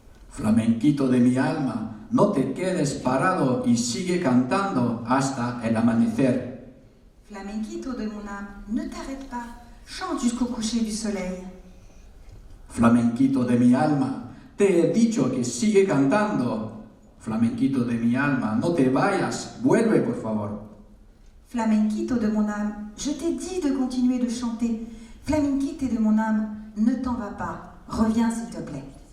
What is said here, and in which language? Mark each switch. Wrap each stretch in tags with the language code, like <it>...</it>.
<es>Flamenquito de mi alma, no te quedes parado y sigue cantando hasta el amanecer.</es> <fr>Flamenquito de mon âme, ne t'arrête pas, chante jusqu'au coucher du soleil.</fr> <es>Flamenquito de mi alma, te he dicho que sigue cantando. Flamenquito de mi alma, no te vayas, vuelve por favor.</es> <fr>Flamenquito de mon âme, je t'ai dit de continuer de chanter. Flamenquité de mon âme, ne t'en va pas, reviens s'il te plaît.</fr>